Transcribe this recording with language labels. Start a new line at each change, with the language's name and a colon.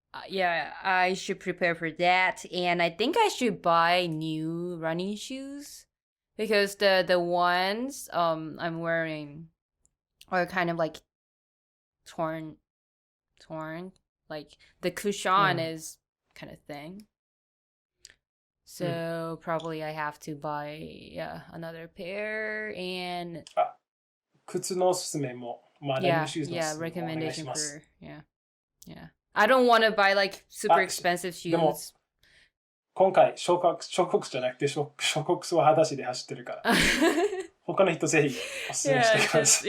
English: yeah, I should prepare for that. And I think I should buy new running shoes because the ones I'm wearing are kind of like torn. Like the cushion is kind of thin. So probably I have to buy another pair and
Japanese: 靴のおすすめも、まあ、ランニングシューズのおすすめもお願いし
English: recommendation
Japanese: ます。
English: for yeah. I don't want to buy like super expensive
Japanese: でも
English: shoes.
Japanese: 今回、小国じゃなくて、小国数は裸足で走ってるから。他の人ぜひおすすめしてください。